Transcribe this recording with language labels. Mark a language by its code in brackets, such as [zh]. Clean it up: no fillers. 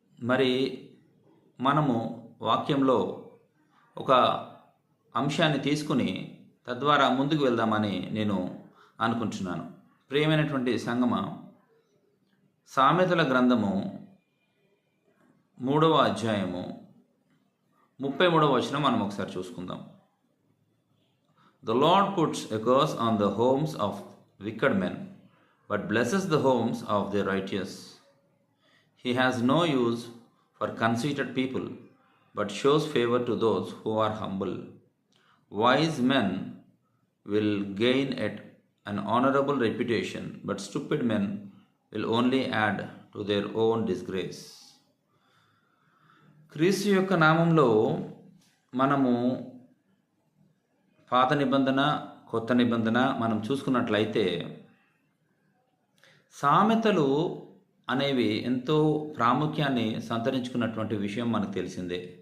[te] మరి మనము వాక్యంలో ఒక అంశాన్ని తీసుకుని తద్వారా ముందుకు వెళ్దామని నేను అనుకుంటున్నాను. ప్రియమైనటువంటి సంగమ, సామెతల గ్రంథము 3వ అధ్యాయము 33వ వచనం మనం ఒకసారి చూసుకుందాం. [en] The Lord puts a curse on the homes of wicked men, but blesses the homes of the righteous. He has no use for conceited people, but shows favor to those who are humble. Wise men will gain an honorable reputation, but stupid men will only add to their own disgrace. [te] క్రీస్తు యొక్క నామంలో మనము పాత నిబంధన, కొత్త నిబంధన మనం చూసుకున్నట్లయితే సామెతలు అనేవి ఎంతో ప్రాముఖ్యాన్ని సంతరించుకున్నటువంటి విషయం మనకు తెలిసిందే.